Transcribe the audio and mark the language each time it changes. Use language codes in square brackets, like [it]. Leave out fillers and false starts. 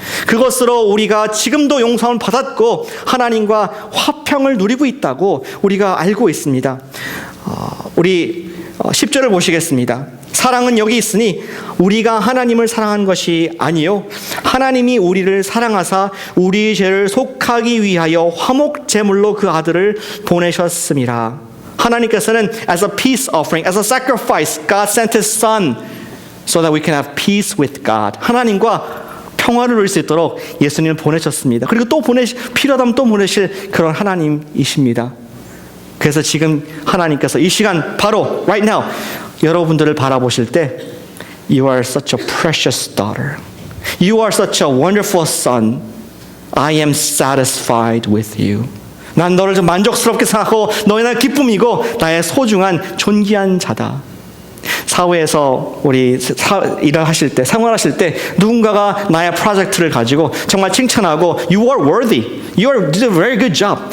[ko] 그것으로 우리가 지금도 용서를 받았고 하나님과 화평을 누리고 있다고 우리가 알고 있습니다. 우리 10절을 보시겠습니다. 사랑은 여기 있으니 우리가 하나님을 사랑한 것이 아니요 하나님이 우리를 사랑하사 우리 죄를 속하기 위하여 화목 제물로 그 아들을 보내셨음이라. 하나님께서는 [en] as a peace offering, as a sacrifice, God sent His Son so that we can have peace with God. [ko] 하나님과 평화를 누릴 수 있도록 예수님을 보내셨습니다. 그리고 또 필요하다면 또 보내실 그런 하나님이십니다. 그래서 지금 하나님께서 이 시간 바로 [en] right now [ko] 여러분들을 바라보실 때 [en] You are such a precious daughter. You are such a wonderful son. I am satisfied with you. [ko] 난 너를 좀 만족스럽게 생각하고 너의 나의 기쁨이고 나의 소중한 존귀한 자다. 사회에서 우리 일을 하실 때, 생활하실 때 누군가가 나의 프로젝트를 가지고 정말 칭찬하고 [en] You are worthy. You did a very good job.